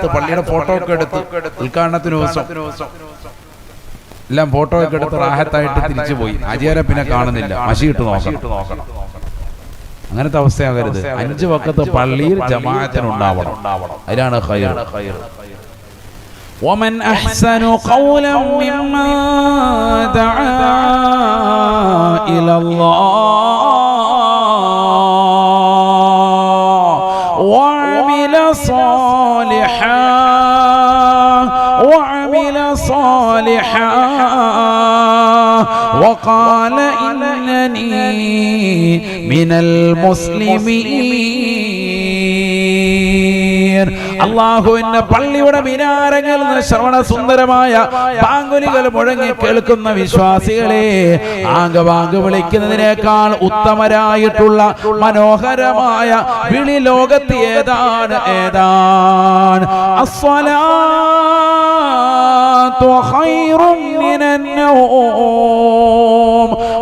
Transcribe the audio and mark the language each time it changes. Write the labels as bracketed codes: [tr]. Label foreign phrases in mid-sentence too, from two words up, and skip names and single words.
[ml] പള്ളിയുടെ ഫോട്ടോ ഒക്കെ എടുത്ത് ഉദ്ഘാടനത്തിന് ദിവസം എല്ലാം ഫോട്ടോ ഒക്കെ എടുത്ത് റാഹത്തായിട്ട് തിരിച്ചു പോയി. അജിയാരെ പിന്നെ കാണുന്നില്ല, മഷിയിട്ട് നോക്കണം. അങ്ങനത്തെ അവസ്ഥയാകരുത്. 5 വഖത്ത് പള്ളിയിൽ ജമാഅത്തിനുണ്ടാവണം. അതിലാണ് ഖൈർ. [ar] ومن أحسن قولا ممن دعا إلى الله وعمل صالحا وقال إنني من المسلمين. [ml] അല്ലാഹുവിന്റെ പള്ളിയുടെ മിനാരങ്ങളിൽ നിന്ന് ശ്രവണ സുന്ദരമായ ബാങ്കുലികൾ മുഴങ്ങി കേൾക്കുന്ന വിശ്വാസികളെ, ആംഗവാങ്ക് വിളിക്കുന്നതിനേക്കാൾ ഉത്തമരായിട്ടുള്ള മനോഹരമായ വിളി ലോകത്ത് ഏതാണ്? [ar] الصلاة خير من النوم.